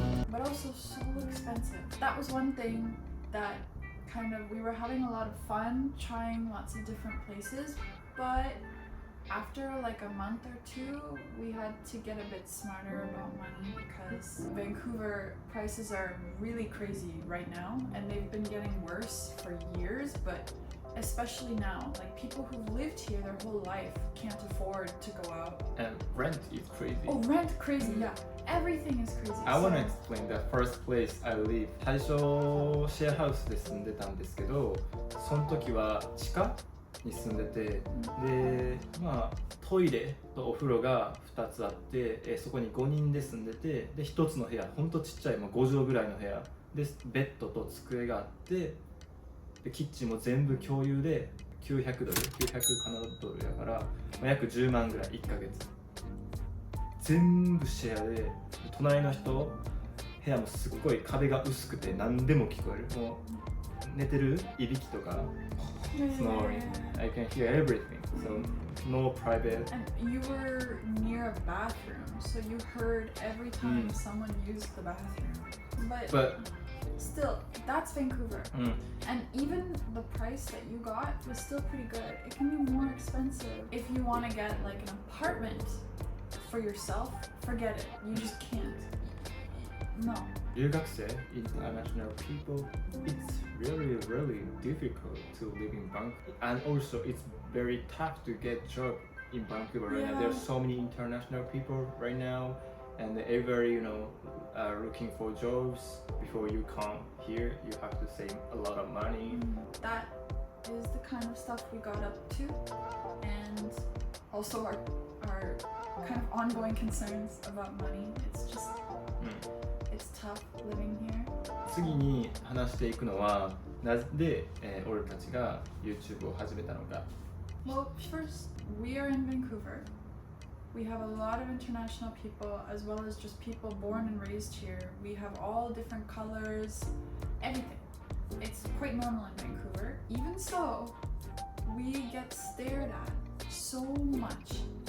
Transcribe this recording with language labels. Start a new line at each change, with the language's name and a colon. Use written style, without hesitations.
English: But also so expensive. That was one thing that kind of we were having a lot of fun trying lots of different places, but after like a month or two we had to get a bit smarter about money because Vancouver prices are really crazy right now and they've been getting worse for years, but especially now, like people who've lived here their whole life can't afford to go out. And rent is crazy. Oh, rent crazy, yeah. Everything is crazy. I want to explain the first place I lived.
Japanese: 最初シェアハウスで住んでたんですけど、その時は地下に住んでて、で、まあトイレとお風呂が2つあって、そこに5人で住んでて、で1つの部屋、ほんとちっちゃい、5畳ぐらいの部屋でベッドと机があって、でキッチンも全部共有で900ドル、900カナダドルだから、約10万ぐらい1ヶ月。全部シェアで、隣の人部屋もすっごい壁が薄くて何でも聞こえる。もう寝てるいびきとか
English: snoring, I can hear everything, so no private. And you were near a bathroom, so you heard every time someone used the bathroom. But still, that's Vancouver. And even the price that you got was still pretty good. It can be more expensive if you want to get like an apartment for yourself. Forget it. You just can't. No. 留学生 international people, it's really difficult to live in Vancouver, and also it's very tough to get job in Vancouver right now. There's so many international people right now, and everybody looking for jobs. Before you come here, you have to save a lot of money. That is the kind of stuff we got up to, and also our kind of ongoing concerns about money. It's just it's tough living here.
Japanese: 次に話していくのはなぜ、俺たちが YouTube を始めたのか。
English: Well, first, we are in Vancouver. We have a lot of international people as well as just people born and raised here. We have all different colors, everything. It's quite normal in Vancouver. Even so, we get stared at so much.